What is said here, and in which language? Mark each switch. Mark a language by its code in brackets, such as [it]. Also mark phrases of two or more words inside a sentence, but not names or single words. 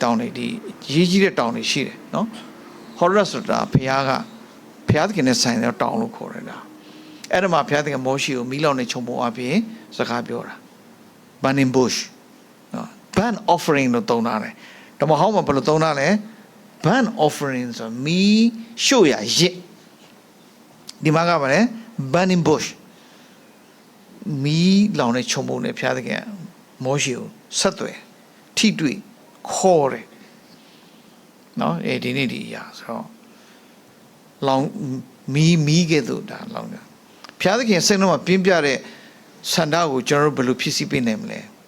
[my] တောင်တွေဒီရေးကြီးတဲ့တောင်တွေရှိတယ်နော်ဟောရဆိုတာဘုရားသခင်နဲ့ဆိုင်တဲ့တောင်လို့ခေါ်ရတာအဲ့ဒါမှဘုရားသခင်မောရှေကိုမီးလောင်နေ ချုံပုံအပြင်စကားပြောတာ [en] burning bush [my] နော် [en] burn offering [my] လို့သုံးတာလေဓမ္မဟောင်းမှာဘယ်လိုသုံး တာလဲ [en] burn offering [my] ဆိုမီးရှို့ရရစ်ဒီမှာကပါလေ [en] burning bush [my] မီးလောင်နေချုံပုံနဲ့ဘုရားသခင်မောရှေကိုဆက်သွယ်ထိတွေ့ခေါ်တယ်နော်ဒီနေ့ဒီအရာဆိုတော့လောင်မီးကဲ့သို့ဒါလောင်တယ်ဘုရားသခင်စိတ်ထဲမှာပြင်းပြတဲ့ဆန္ဒကိုကျွန်တော်တို့ဘယ်လိုဖြစ်စီပေးနိုင်မလဲ